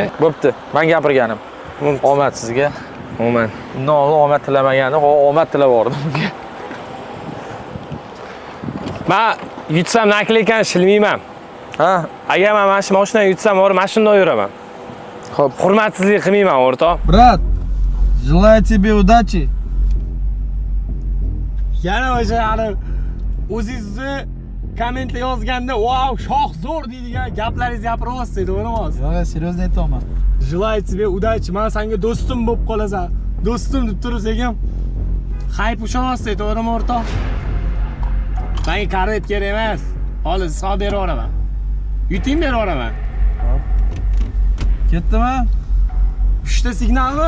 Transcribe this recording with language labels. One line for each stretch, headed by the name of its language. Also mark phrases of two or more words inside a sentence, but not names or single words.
Uzbek: Bo'pti. Men gapirganim. Omad sizga. Omad. Omad tilamaganim, omad tilab bordim. Men yutsam nakleykan shilmayman. Ha, Agar men mana shu mashinani yutsam, borib mashinada yuraman. xo'p. Hurmatsizlik qilmayman, o'rtoq.
Russian: Брат, желаю тебе удачи.
Uzbek: Yana o'sha o'zingizni kommentda yozganda, "Wow, shoh zo'r" deydigan gaplaringizni gapiryapsiz, to'g'rimi?
Russian: Я серьезно aytaman. Желаю тебе удачи.
Uzbek: Men senga do'stim bo'lib qolasan. Do'stim deb tursangiz ham hayp ushonyapsiz, to'g'rimi, o'rtoq? Menga karet kerak emas. Hozir sizga berib yuboraman. Yuting berib yuboraman. Ketdimi? 3 ta signalmi?